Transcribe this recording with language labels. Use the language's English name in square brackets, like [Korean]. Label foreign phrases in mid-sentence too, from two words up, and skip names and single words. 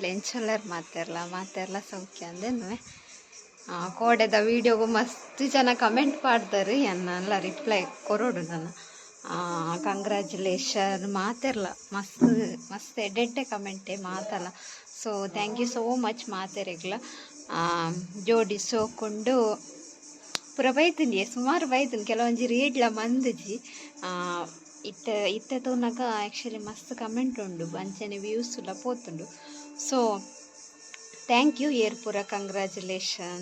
[Tulu] ಎಂಚಲ್ಲರ್ ಮಾತೆರ್ಲ ಸೌಖ್ಯ ಅಂದೇನು ಕೋಡೆದ ವೀಡಿಯೋಗು ಮಸ್ತ್ ಜನ [Kannada] ಕಮೆಂಟ್ ಮಾಡ್ತಾರೆ. [Tulu] ಎನ್ನೆಲ್ಲ ರಿಪ್ಲೈ ಕೊರೋಡು ನಾನು ಕಂಗ್ರ್ಯಾಚುಲೇಷನ್ ಮಾತೆರ್ಲ ಮಸ್ತ್ ಮಸ್ತ್ ಎಡ್ಡೆ ಕಮೆಂಟೇ ಮಾತಲ್ಲ. [English] so thank you so much [Tulu] ಮಾತೆರೆಗ್ಲ ಜೋಡಿ ಸೋಕೊಂಡು ಪೂರ ಬೈತೀನಿ, ಸುಮಾರು ಬೈತೀನಿ. ಕೆಲವೊಂಜಿ ರೀಡ್ಲ ಮಂದಿಜಿ ಇತ್ತೆ ತೋನಾಗ ಆ್ಯಕ್ಚುಲಿ ಮಸ್ತ್ ಕಮೆಂಟ್ ಉಂಡು, ಅಂಚನೆ ವ್ಯೂಸ್ ಎಲ್ಲ ಪೋತುಂಡು. [English] so thank you [Tulu] ಏರ್ ಪೂರ ಕಂಗ್ರ್ಯಾಚುಲೇಷನ್.